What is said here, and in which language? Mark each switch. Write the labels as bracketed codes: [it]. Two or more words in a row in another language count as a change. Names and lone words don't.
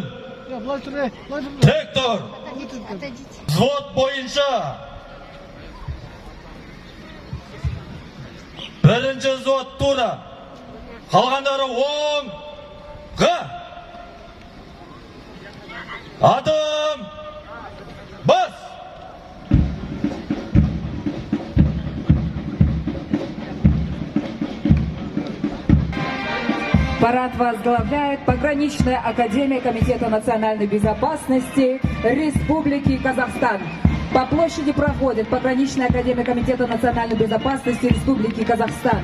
[kk] Тек тұр. Взвод бойынша. Бірінші взвод тура. Қалғандары оңға. Адым. Бас. [ru] Парад возглавляет Пограничная академия Комитета национальной безопасности Республики Казахстан. По площади проходит Пограничная академия Комитета национальной безопасности Республики Казахстан.